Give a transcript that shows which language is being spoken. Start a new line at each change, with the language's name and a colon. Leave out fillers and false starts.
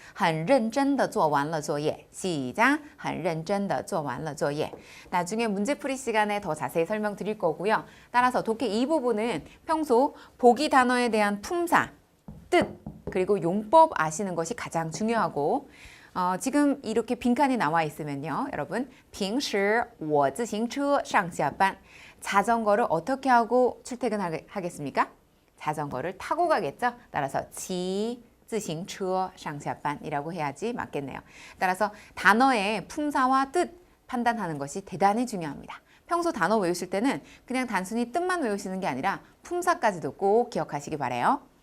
Chinese: 很认真地做完了作业.
Korean: 시작.
Chinese: 很认真地做完了作业.
Korean: 나중에 문제풀이 시간에 더 자세히 설명드릴 거고요. 따라서 독해 2부분은 평소 보기 단어에 대한 품사, 뜻, 그리고 용법 아시는 것이 가장 중요하고 지금 이렇게 빈칸이 나와 있으면요. 여러분,
Chinese: 平时我自行车上下班.
Korean: 자전거를 어떻게 하고 출퇴근하겠습니까? 자전거를 타고 가겠죠? 따라서
Chinese: 骑自行车上下班
Korean: 이라고 해야지 맞겠네요. 따라서 단어의 품사와 뜻 판단하는 것이 대단히 중요합니다. 평소 단어 외우실 때는 그냥 단순히 뜻만 외우시는 게 아니라 품사까지도 꼭 기억하시기 바라요.